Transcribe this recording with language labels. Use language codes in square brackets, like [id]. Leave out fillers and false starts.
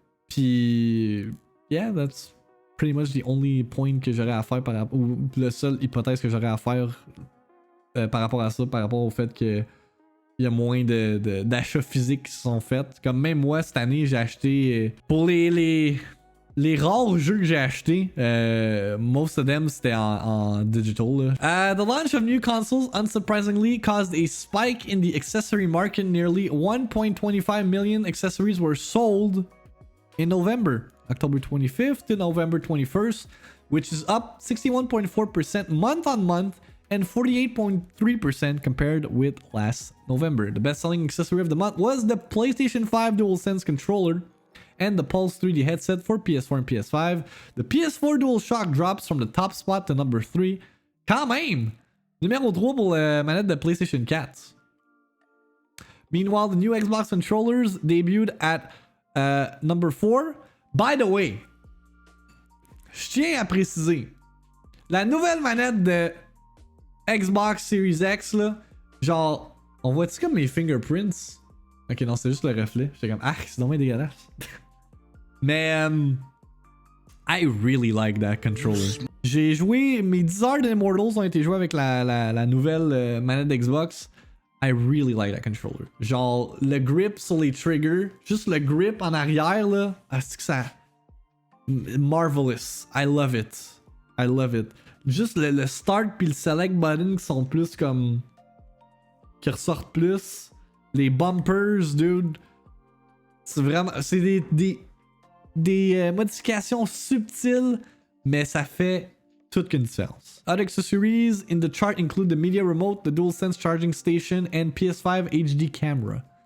[fr] Puis, [en] yeah, that's pretty much the only point [fr] que j'aurais à faire ou la seule hypothèse que j'aurais à faire par rapport à ça, par rapport au fait que il y a moins d'achats physiques qui sont faits. Comme même moi, cette année, j'ai acheté... pour les rares jeux que j'ai achetés, [en] most of them, [fr] c'était en digital. [en] The launch of new consoles, unsurprisingly, caused a spike in the accessory market. Nearly 1.25 million accessories were sold in November, October 25th to November 21st, which is up 61.4% month-on-month, and 48.3% compared with last November. The best-selling accessory of the month was the PlayStation 5 DualSense controller and the Pulse 3D headset for PS4 and PS5. The PS4 DualShock drops from the top spot to number 3. [fr] Quand même! Numéro 3 pour la manette de PlayStation 4. [en] Meanwhile, the new Xbox controllers debuted at number 4. By the way, [fr] je tiens à préciser, la nouvelle manette de Xbox Series X, là, genre, on voit-tu comme mes fingerprints? Ok, non, c'est juste le reflet. J'étais comme, ah, c'est dommage dégueulasse. [en] Mais, I really like that controller. [fr] J'ai joué, mes 10 heures d'Immortals ont été jouées avec la nouvelle manette d'Xbox. [en] I really like that controller. [fr] Genre, le grip sur les triggers, juste le grip en arrière, là, c'est que ça... [en] Marvelous. I love it. [fr] I love it. Juste le start puis le select button qui sont plus comme... qui ressortent plus. Les bumpers, dude. C'est vraiment... c'est des modifications subtiles, mais ça fait toute une différence. [en] Other accessories in the chart include the media remote, the DualSense charging station, and PS5 HD camera.